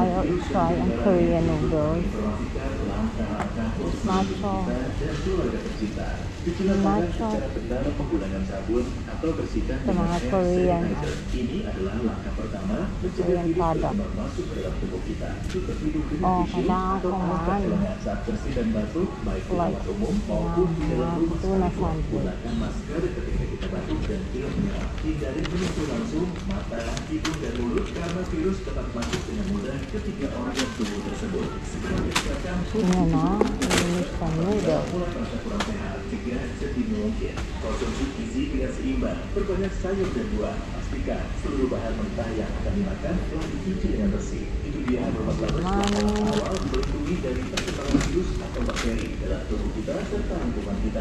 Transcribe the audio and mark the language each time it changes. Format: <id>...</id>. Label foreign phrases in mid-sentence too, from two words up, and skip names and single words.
<en>I'll try ang Korean noodles.</en> <tl>Nacho.</tl> <id>dan keluarga tercinta. Cucilah secara benar menggunakan sabun atau bersihkan</id> <tl>Sa mga Korean.</tl> <id>Ini adalah langkah pertama mencegah virus berkembang masuk ke dalam tubuh kita.</id> <tl>Oh, kailangan ko man.</tl> <id>Saat bersih dan batuk, baik di tempat umum maupun di dalam rumah sakit, gunakan masker ketika kita batuk dan pilek menyerap. Hindari menyentuh langsung mata, hidung, dan mulut karena virus dapat masuk dengan mudah ketika organ tubuh tersebut. Segera periksakan</id> <tl>Ano na?</tl> <en>Indonesian noodles.</en> <id>mulai merasa kurang sehat, cegah sedini mungkin. Konsumsi gizi dengan seimbang, perbanyak sayur dan buah. Pastikan seluruh bahan mentah yang akan dimakan telah dicuci dengan bersih. Itu dia beberapa langkah awal melindungi dari perkembangan virus atau bakteri dalam tubuh kita serta lingkungan kita.</id>